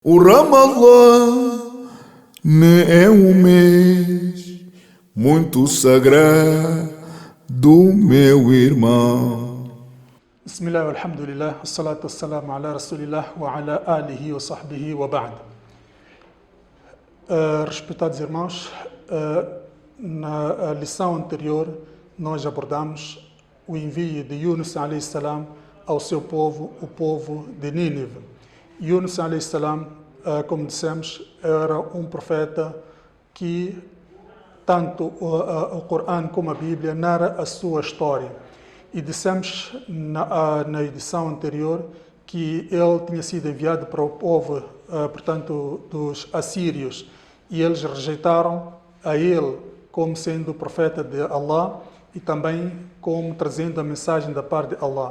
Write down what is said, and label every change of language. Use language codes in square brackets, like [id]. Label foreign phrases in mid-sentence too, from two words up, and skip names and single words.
[pt] O Ramadã é um mês muito sagrado, meu irmão. [ar] بسم الله، الحمد لله، والصلاة والسلام على رسول الله وعلى آله وصحبه وبعد. [pt] Respeitados irmãos, na lição anterior nós abordamos o envio de Yunus [ar] عليه السلام [pt] ao seu povo, o povo de Nínive. [ar] يونس عليه السلام, [pt] como dissemos, era um profeta que tanto o Corão como a Bíblia narra a sua história. E dissemos na edição anterior que ele tinha sido enviado para o povo, portanto, dos assírios, e eles rejeitaram a ele como sendo o profeta de Allah e também como trazendo a mensagem da parte de Allah.